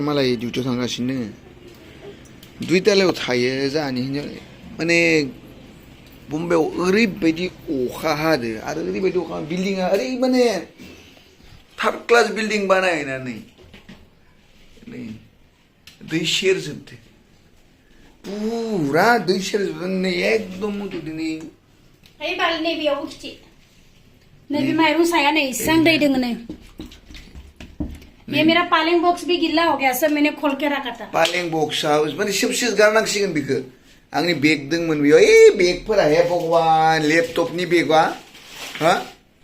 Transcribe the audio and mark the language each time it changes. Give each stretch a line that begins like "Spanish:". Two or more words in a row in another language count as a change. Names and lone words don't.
Bodo: मालाय डिउटियाव थांगासिनो 2 तालायाव थायो जाहानि हिन्जाव माने बम्बेआव ओरैबायदि अखा हादो आरो ओरैबायदि अखा बिल्डिंआ ओरै माने थार्ड क्लास बिल्डिं बानायनानै दै सेरजोबदो पुरा दै सेरजोबदों एकदम दिनै ओइ बाल नैबेयावबो खिथि नैबे माइरं साया नै इसां दै दोङो नै
Hindi: ये मेरा पालेंग बॉक्स भी गिल्ला हो गया सब मैंने खोल के रखा था
Bodo: पालेंग बॉक्स माने सिबसिस गारनांसिगोन बेखौ आंनि बेग दंमोन बेयाव ओइ बेगफोरा
Hindi: हे भगवान
Bodo: लेपटपनि बेगा हा